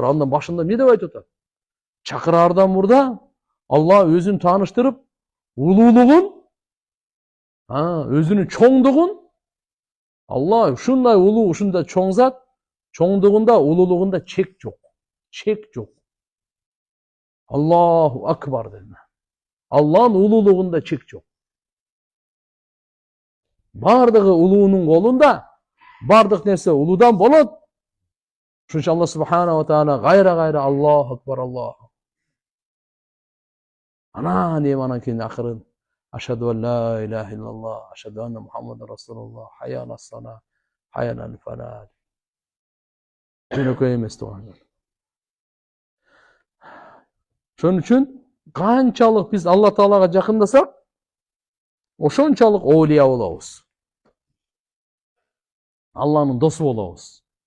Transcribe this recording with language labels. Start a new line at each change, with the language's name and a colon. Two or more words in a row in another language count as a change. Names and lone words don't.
Kyrgyz: Андан башында эмне деп айтып атат? Чакыраардан мурда Алла өзүн тааныштырып, улуулугун, өзүнүн чоңдугун, Алла ушундай улуу, ушундай чоң зат, чоңдугунда, улуулугунда чек жок. Чек жок.
Arabic: الله أكبر dedi.
Kyrgyz: Алланын улуулугунда чек жок. Бардыгы улуунун колунда, бардык нерсе улуудан болот. Ошон үчүн Алла
Arabic: سبحانه وتعالى
Kyrgyz: кайра
Arabic: الله أكبر، الله.
Kyrgyz: Анан кийин акырын
Arabic: أشهد أن لا إله إلا الله، أشهد أن محمدا رسول الله، حي على الصلاة، حي على الفلاح.
Kyrgyz: Жөнөкөй эмес туугандар. Ошон үчүн канчалык биз Алла Таалага жакындасак, ошончалык оолия болобуз. Алланын досу болобуз.